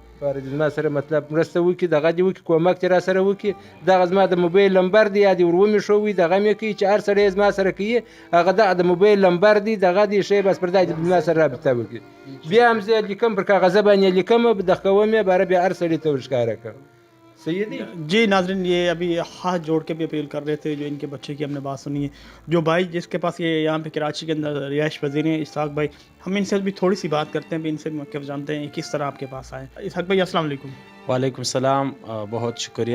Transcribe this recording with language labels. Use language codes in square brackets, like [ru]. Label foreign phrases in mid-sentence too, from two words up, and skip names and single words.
[ps] لپاره دې زما سره مطلب مرسته وکړي، دغه دې وکړي، کومک دې را سره وکړي. دغه زما د موبایل نمبر دی، یا دې ور ومېښوي دغه مې کوي چې هر سړی زما سره کوي هغه دغه د موبایل نمبر دی، دغه دې ښیي بس پر دا دې زما سره رابطه وکړي. بیا هم زه لیکم پر کاغذه باندې لیکم، دغه کوم یې باره بیا هر سړي ته ورښکاره کړم. [ur] جی ناظرین یہ ابھی ہاتھ جوڑ کے بھی اپیل کر رہے تھے جو ان کے بچے کی ہم نے بات سنی ہے. جو بھائی جس کے پاس یہ یہاں پہ کراچی کے اندر رہائش پذیر ہیں اسحاق بھائی، ہم ان سے بھی تھوڑی سی بات کرتے ہیں، بھی ان سے موقف جانتے ہیں کس طرح آپ کے پاس آئے. اسحاق بھائی السلام علیکم. وعلیکم السلام. بہت شکریہ.